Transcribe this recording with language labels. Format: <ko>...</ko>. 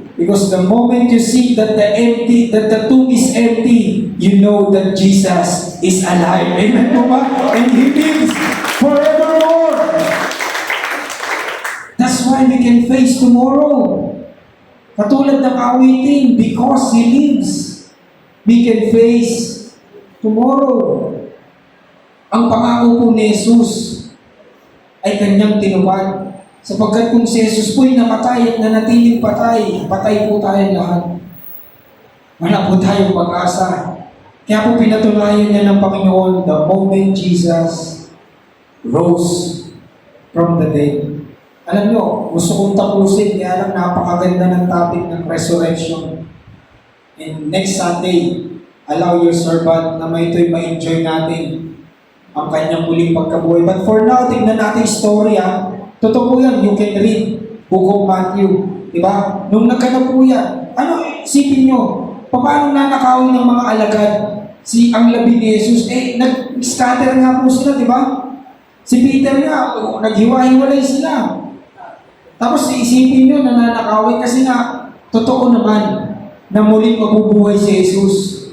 <en>Because the moment you see that the tomb is empty, you know that Jesus is alive.</en> <tl>Amen po ba?</tl> <en>And He lives forevermore. That's why we can face tomorrow.</en> <tl>Katulad ng awitin,</tl> <en>because He lives, we can face tomorrow.</en> <tl>Ang pangako po ni Jesus ay kanyang tinupad. Sapagkat kung si Jesus po'y namatay at nanatiling patay, patay po tayo lahat. Wala po tayong pag-asa. Kaya po pinatunayan niya ng Panginoon</tl> <en>the moment Jesus rose from the dead.</en> <tl>Alam nyo, gusto kong tapusin, kaya lang napakaganda ng topic ng resurrection.</tl> <en>And next Sunday, allow your servant</en> <tl>na may ito'y ma-enjoy natin ang kanyang muling pagkabuhay.</tl> <en>But for now,</en> <tl>tignan natin yung story ha. Totoo po yan,</tl> <en>you can read Book of Matthew.</en> <tl>Diba? Nung nagkanap po yan, isipin nyo, paano nanakawin ng mga alagad ang labi ni Jesus? Nag-scatter nga po sila, di ba? Si Peter nga, naghiwa-hiwalay sila. Tapos isipin nyo, nananakawin kasi nga, totoo naman na muling mabubuhay si Jesus.</tl>